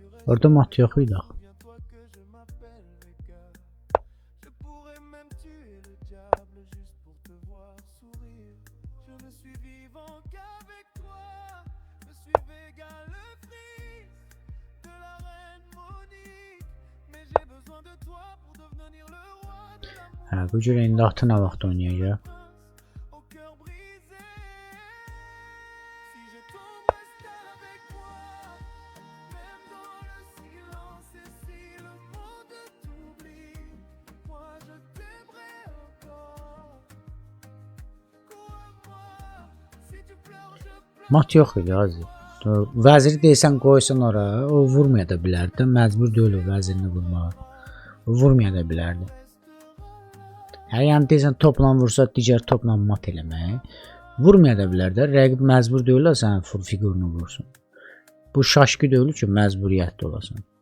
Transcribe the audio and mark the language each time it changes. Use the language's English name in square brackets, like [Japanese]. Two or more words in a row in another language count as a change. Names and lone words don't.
[Azerbaijani] Orada mat yox idi axı. [French] Souviens-toi que je m'appelle Vega. Je pourrais même tuer le diable juste pour te voir sourire. Je ne suis vivant qu'avec toi. Je suis Vega le fils de la reine Monique. Mais j'ai besoin de toi pour devenir le roi de l'amour. [Azerbaijani] Hə, bu cür indi atı nə vaxt oynayacaq? [French] Au cœur brisé. Si je tombe, reste avec moi. Même dans le silence et si le monde t'oublie, moi je t'aimerai encore. Crois-moi, si tu pleures, je pleure. [Azerbaijani] Mat yox idi azı. Vəziri deyəsən qoysan ora, o vurmaya da bilərdi. Məcbur deyil o vəzirini vurmağa. O vurmaya da bilərdi. Hə, yəni deyəsən topla vursa digər topla mat eləmək. Vurmaya da bilərdi. Rəqib məcbur deyil sənin figurunu vursun. Bu şaşkı deyil ki, məcburiyyətli olasan.